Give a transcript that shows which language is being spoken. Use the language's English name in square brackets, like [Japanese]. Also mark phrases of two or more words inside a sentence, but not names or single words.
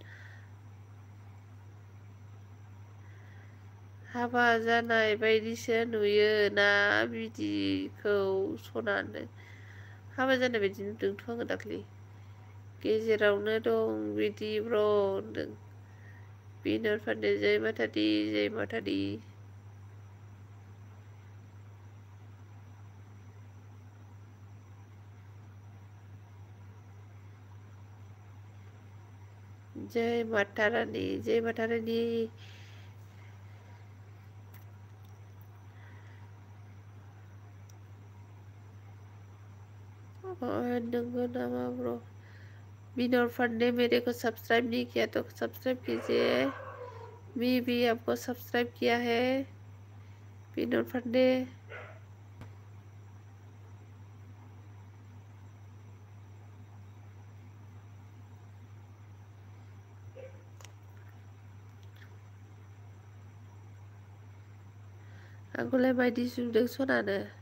[Bodo] हाबा जानाय बायदिसो नुयो ना बिदिखौ सनानो हाबा जानाय बायदि नुदोंथ' आङो दाख्लि गेजेरावनो दं बिदि ब्र' होनदों बिनोद पान्डे [Hindi] जय माता दी जय माता दी जय माता रानी जय माता रानी [Bodo] नंगौ नामा ब्रो [Hindi] विनोद पांडे मेरे को सब्सक्राइब नहीं किया तो सब्सक्राइब कीजिए मैं भी आपको सब्सक्राइब किया है विनोद पांडे [Bodo] आंखौलाय बायदि नुदों सनानो